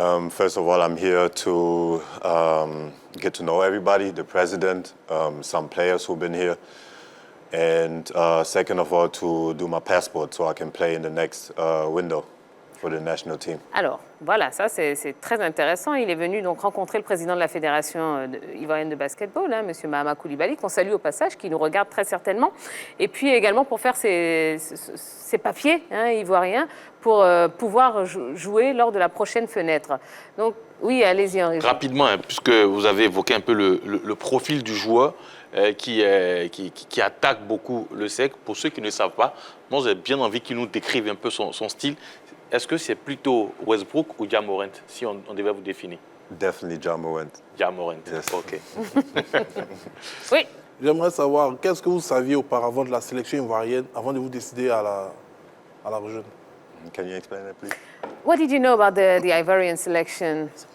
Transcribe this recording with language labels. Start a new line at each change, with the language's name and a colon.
English: First of all, I'm here to get to know everybody, the president, some players who've been here. And second of all, to do my passport so I can play in the next window. for the national team.
French: Alors, voilà, ça c'est très intéressant. Il est venu donc rencontrer le président de la Fédération ivoirienne de basketball, hein, M. Mahama Koulibaly, qu'on salue au passage, qui nous regarde très certainement. Et puis également pour faire ses papiers hein, ivoiriens pour pouvoir jouer lors de la prochaine fenêtre. Donc, oui, allez-y Henri. Rapidement, hein, puisque vous avez évoqué un peu le profil du joueur qui attaque beaucoup le cercle. Pour ceux qui ne savent pas, moi j'ai bien envie qu'il nous décrive un peu son style. Est-ce que c'est plutôt Westbrook ou Ja Morant, si on devait vous définir?
English: Definitely Ja Morant.
French: Ja Morant,
English: Yes.
French: ok. Oui. J'aimerais savoir, qu'est-ce que vous saviez auparavant de la sélection ivoirienne avant de vous décider à la rejoindre?
English: Can you explain that, please? What did you know about the Ivorian selection?